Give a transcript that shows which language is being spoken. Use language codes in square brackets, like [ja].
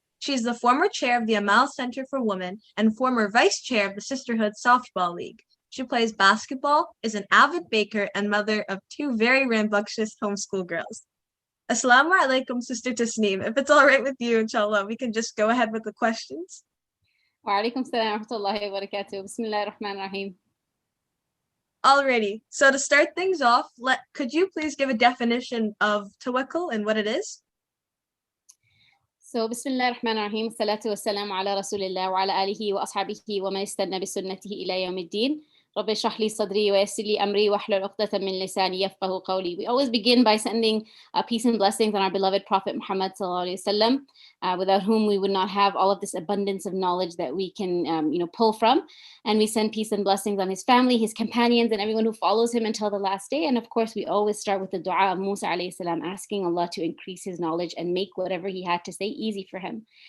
[en] She is the former chair of the Amal Center for Women and former vice chair of the Sisterhood Softball League. She plays basketball, is an avid baker, and mother of two very rambunctious homeschool girls. Assalamu alaikum, Sister Tasneem. If it's all right with you, inshallah, we can just go ahead with the questions. [ar] وعليكم السلام ورحمة الله وبركاته. بسم الله الرحمن الرحيم. [en] Alrighty, so to start things off, could you please give a definition of tawakkul and what it is? So [ar] بسم الله الرحمن الرحيم. الصلاة والسلام على رسول الله وعلى آله وأصحابه ومن استنى بسنته إلى يوم الدين. رب اشرح لي صدري ويسر لي أمري واحلل عقدة من لساني يفقهوا قولي. [en] We always begin by sending peace and blessings on our beloved Prophet Muhammad sallallahu alaihi wasallam, without whom we would not have all of this abundance of knowledge that we can pull from. And we send peace and blessings on his family, his companions, and everyone who follows him until the last day. And of course, we always start with the dua of Musa alayhi salam, asking Allah to increase his knowledge and make whatever he had to say easy for him.